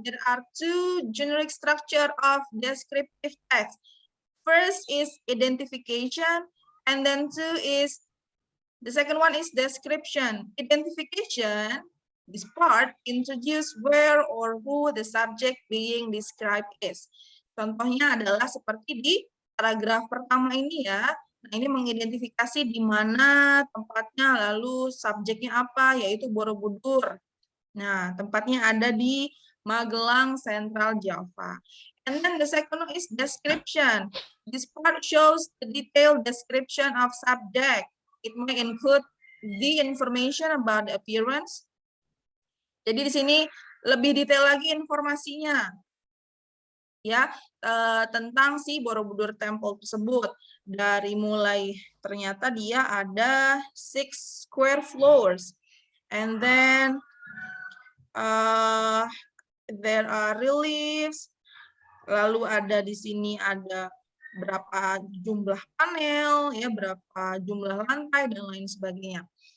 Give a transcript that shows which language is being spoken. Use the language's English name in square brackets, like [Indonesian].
[English] There are two generic structure of descriptive text. First is identification, and then the second one is description. Identification, this part introduce where or who the subject being described is. [Indonesian] Contohnya adalah seperti di paragraf pertama ini ya. Nah, ini mengidentifikasi di mana tempatnya, lalu subjeknya apa, yaitu Borobudur. Nah, tempatnya ada di Magelang, Central Java. [English] And then the second one is description. This part shows the detailed description of subject. It may include the information about the appearance. [Indonesian] Jadi di sini lebih detail lagi informasinya. Ya, tentang si Borobudur Temple tersebut. Dari mulai ternyata dia ada [English] 6 square floors. And then there are reliefs. [Indonesian] Lalu ada di sini ada berapa jumlah panel, ya, berapa jumlah lantai dan lain sebagainya.